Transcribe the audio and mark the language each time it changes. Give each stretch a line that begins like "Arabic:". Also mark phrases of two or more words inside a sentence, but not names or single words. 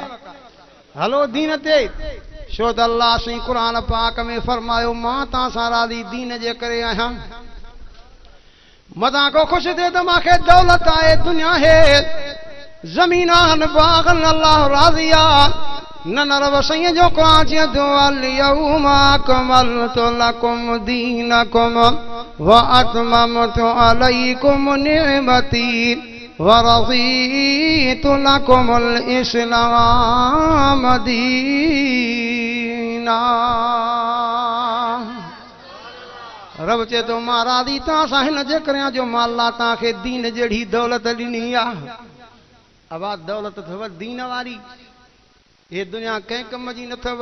Sindhi: हलो दीन ते, छो त अल्लाह साईं क़ुरान पाक में फरमायो मां तव्हां सां राज़ी दीन जे करे आहियां। मदां को ख़ुशि थिए त मूंखे दौलत आहे, दुनिया है ज़मीनान बाग़न, अल्लाह राज़ी आहे। نه رب سائين جو قرآن چئي ٿو
Arabic: اليوم أكملت لكم دينكم وأتممت عليكم نعمتي ورضيت لكم الإسلام دينا.
Sindhi: रब चए थो मां राज़ी तव्हां सां हिन जे करे जो मां अल्लाह तव्हांखे दीन जहिड़ी दौलत ॾिनी आहे। अब आ दौलत अथव दीन वारी, हे दुनिया कंहिं कम जी न अथव।